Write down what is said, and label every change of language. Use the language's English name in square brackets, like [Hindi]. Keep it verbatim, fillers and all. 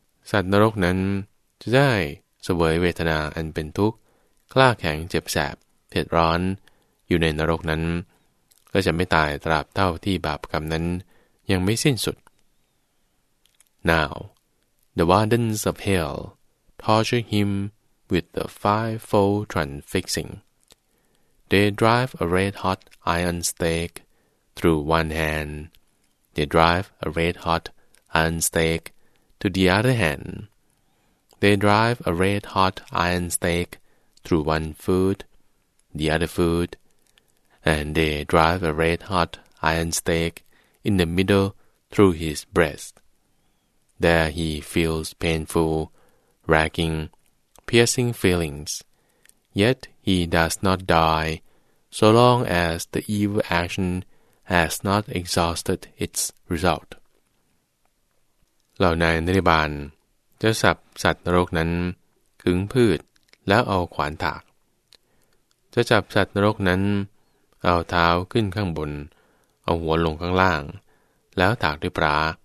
[Thai] สัตว์นรกนั้นจะได้เสวยเวทนาอันเป็นทุกข์กล้าแข็งเจ็บแสบเผ็ดร้อนอยู่ในนรกนั้นก็จะไม่ตายตราบเท่าที่บาปกรรมนั้นยังไม่สิ้นสุด [English] Now the wardens of hell torture him with the fivefold transfixing. They drive a red-hot iron stake through one hand. They drive a red-hot iron stake to the other hand. They drive a red-hot iron stake through one foot, the other foot, and they drive a red-hot iron stake in the middle through his breast. There he feels painful, racking, piercing feelings. Yet he does not die, so long as the evil action has not exhausted its result. [Thai] เหล่านายนิรบาลจะสับสัตว์นรกนั้นขึงพืชแล้วเอาขวานถากจะจับสัตว์นรกนั้นเอาเท้าขึ้นข้างบนเอาหัวลงข้างล่างแล้วถากด้วยปรา